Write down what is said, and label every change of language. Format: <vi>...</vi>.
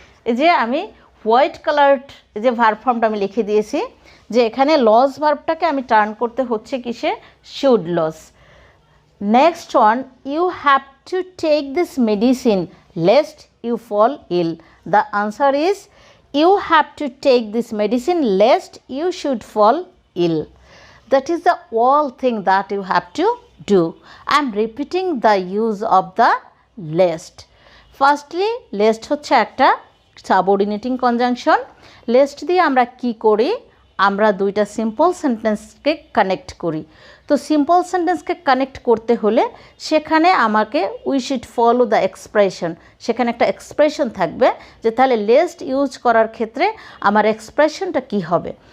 <bn>এই যে আমি হোয়াইট কালার্ড যে ভার্ব ফর্মটা আমি লিখে দিয়েছি, যে এখানে লস ভার্বটাকে আমি টার্ন করতে হচ্ছে কিসে, should loss.</bn> <en>Next one, you have to take this medicine lest you fall ill. The answer is you have to take this medicine lest you should fall ill. That is the all thing that you have to do. I am repeating the use of the lest.</en> <bn>Firstly, lest হচ্ছে একটা subordinating conjunction. Least দিয়ে আমরা কি করি, আমরা দুইটা simple সেন্টেন্সকে connect করি। তো সিম্পল সেন্টেন্সকে কানেক্ট করতে হলে সেখানে আমাকে</bn> <en>we should follow the expression,</en> <bn>সেখানে একটা এক্সপ্রেশন থাকবে যে তাহলে লেস্ট ইউজ করার ক্ষেত্রে আমার এক্সপ্রেশনটা কি হবে।</bn>